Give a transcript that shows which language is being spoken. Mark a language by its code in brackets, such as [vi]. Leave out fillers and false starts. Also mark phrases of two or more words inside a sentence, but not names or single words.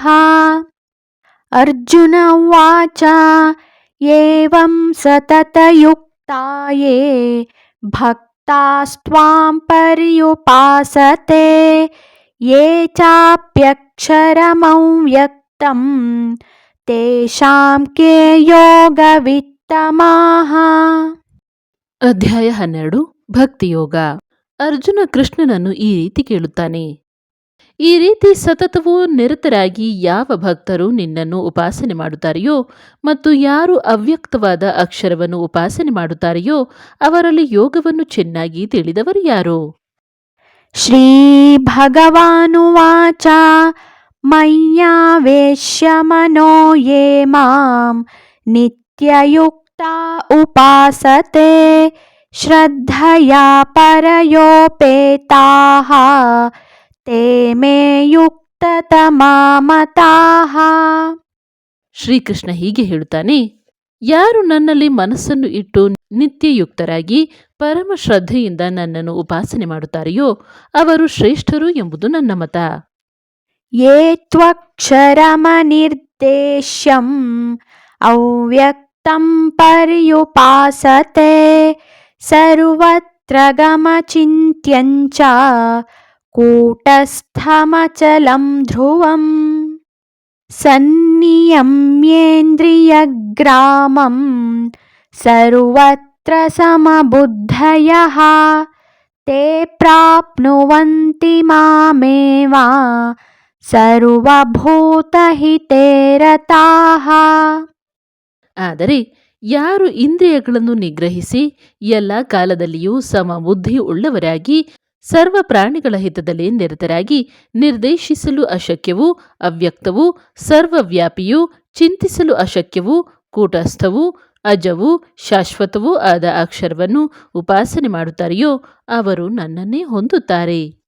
[sa] अर्जुन उवाच एवं सततयुक्ता ये भक्तास्त्वां पर्युपासते ये चाप्यक्षरमव्यक्तं तेषां के योगवित्तमाः। [kn] ಅಧ್ಯಾಯ 12 ಭಕ್ತಿಯೋಗ. ಅರ್ಜುನ ಕೃಷ್ಣನನ್ನು ಈ ರೀತಿ ಕೇಳುತ್ತಾನೆ, ಈ ರೀತಿ ಸತತವೂ ನಿರತರಾಗಿ ಯಾವ ಭಕ್ತರು ನಿನ್ನನ್ನು ಉಪಾಸನೆ ಮಾಡುತ್ತಾರೆಯೋ ಮತ್ತು ಯಾರು ಅವ್ಯಕ್ತವಾದ ಅಕ್ಷರವನ್ನು ಉಪಾಸನೆ ಮಾಡುತ್ತಾರೆಯೋ ಅವರಲ್ಲಿ ಯೋಗವನ್ನು ಚೆನ್ನಾಗಿ ತಿಳಿದವರು ಯಾರು? [sa] ಶ್ರೀ ಭಗವಾನುವಾಚ ಮಯ್ಯಾವೇಶ್ಯ ಮನೋ ಯೇ ಮಾಂ ನಿತ್ಯಯುಕ್ತಾ ಉಪಾಸತೆ ಶ್ರದ್ಧಯಾ ಪರಯೋಪೇತಾಃ ತೇ ಮೇ ಯುಕ್ತತಮಾ ಮತಾಃ. [kn] ಶ್ರೀಕೃಷ್ಣ ಹೀಗೆ ಹೇಳುತ್ತಾನೆ, ಯಾರು ನನ್ನಲ್ಲಿ ಮನಸ್ಸನ್ನು ಇಟ್ಟು ನಿತ್ಯಯುಕ್ತರಾಗಿ ಪರಮ ಶ್ರದ್ಧೆಯಿಂದ ನನ್ನನ್ನು ಉಪಾಸನೆ ಮಾಡುತ್ತಾರೆಯೋ ಅವರು ಶ್ರೇಷ್ಠರು ಎಂಬುದು ನನ್ನ ಮತ. [sa] ಯೇ ತ್ವಕ್ಷರಮನಿರ್ದೇಶ್ಯಂ ಅವ್ಯಕ್ತಂ ಪರ್ಯುಪಾಸತೆ ಸರ್ವತ್ರ ಗಮಚಿಂತ್ಯಂಚ ಕೂಟಸ್ಥಮಚಲಂ ಧ್ರುವಂ ಸನ್ನಿಯಮ್ಯೇಂದ್ರಿಯಗ್ರಾಮಂ ಸರ್ವತ್ರ ಸಮಬುದ್ಧಯಃ ತೇ ಪ್ರಾಪ್ನುವಂತಿ ಮಾಮೇವ ಸರ್ವಭೂತಹಿತೇ ರತಾಃ. [kn] ಆದರೆ ಯಾರು ಇಂದ್ರಿಯಗಳನ್ನು ನಿಗ್ರಹಿಸಿ ಎಲ್ಲ ಕಾಲದಲ್ಲಿಯೂ ಸಮಬುದ್ಧಿ ಉಳ್ಳವರಾಗಿ ಸರ್ವ ಪ್ರಾಣಿಗಳ ಹಿತದಲ್ಲಿ ನಿರತರಾಗಿ ನಿರ್ದೇಶಿಸಲು ಅಶಕ್ಯವೂ ಅವ್ಯಕ್ತವೂ ಸರ್ವವ್ಯಾಪಿಯೂ ಚಿಂತಿಸಲು ಅಶಕ್ಯವೂ ಕೂಟಸ್ಥವೂ ಅಜವೂ ಶಾಶ್ವತವೂ ಆದ ಅಕ್ಷರವನ್ನು ಉಪಾಸನೆ ಮಾಡುತ್ತಾರೆಯೋ ಅವರು ನನ್ನನ್ನೇ ಹೊಂದುತ್ತಾರೆ.